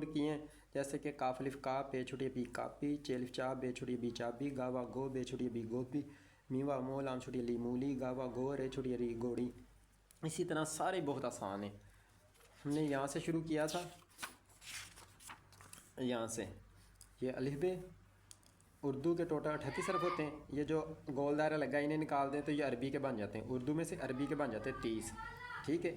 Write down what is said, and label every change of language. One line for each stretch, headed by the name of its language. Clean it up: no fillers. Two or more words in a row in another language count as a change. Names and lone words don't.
Urdu: کیے ہیں، جیسے کہ کاف الف کا، پے چھوٹی بی کاپی، چے الف چا، بے چھوٹی بی چابی، گا وا گو، بے چھوٹی بی گوپی، می وا مو، لام چھوٹی لی مولی، گا وا گو، رے چھوٹی ری گوڑی۔ اسی طرح سارے بہت آسان ہیں۔ ہم نے یہاں سے شروع کیا تھا، یہاں سے یہ الف بے، اردو کے ٹوٹل 38 حرف ہوتے ہیں، یہ جو گول دائرہ لگا انہیں نکال دیں تو یہ عربی کے بن جاتے ہیں، اردو میں سے عربی کے بن جاتے ہیں 30، ٹھیک ہے۔